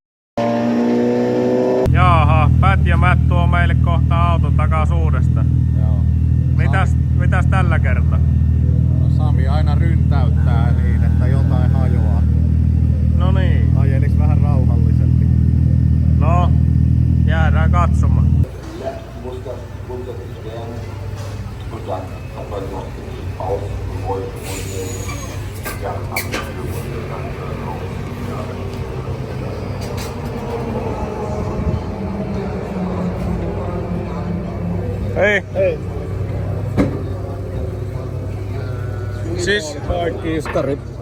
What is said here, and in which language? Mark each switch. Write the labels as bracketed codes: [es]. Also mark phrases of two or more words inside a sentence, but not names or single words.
[fi] Jaaha, Pat ja Matt tuo meille kohta auton takas uudestaan. Joo. Mitäs tällä kertaa? No Sami aina ryntäyttää niin, että jotain hajoaa. No niin. Ajeliks vähän rauhallisempi. No, jäädään katsomaan. [de] Und dann hat man noch ausgerollt und ja, [fi] Hei. Hei. Siis Kaikki iskarit.